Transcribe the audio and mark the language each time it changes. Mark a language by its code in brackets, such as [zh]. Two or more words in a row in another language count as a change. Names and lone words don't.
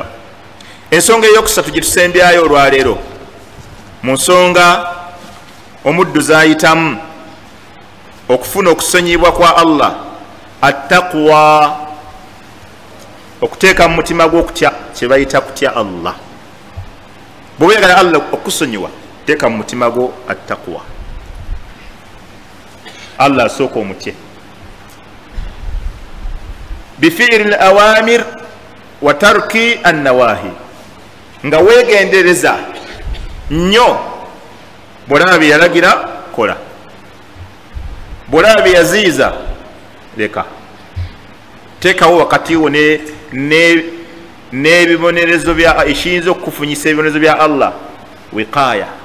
[lg] Ensonga eyokusatu gye tusembyayo olwaleero mu nsonga omuddu zayitamu okufuna okusonyibwa kwa Allah attaqwa, okuteeka mu mutima gw'okutya kye bayita kutya Allah. Bwe oyagala Allah okusonyiwa teeka mu mutima gwo attaqwa. [ar] Allah asooka omutye بفعل الأوامر وترك النواهي, [lg] nga weegendereza nnyo bw'olaba bye yalagira kola, bw'olaba bye yaziiza leka. Teekawo wakati wo n'ebibonerezo ekiyinza okukufunyisa ebibonerezo bya Allah wiqaaya.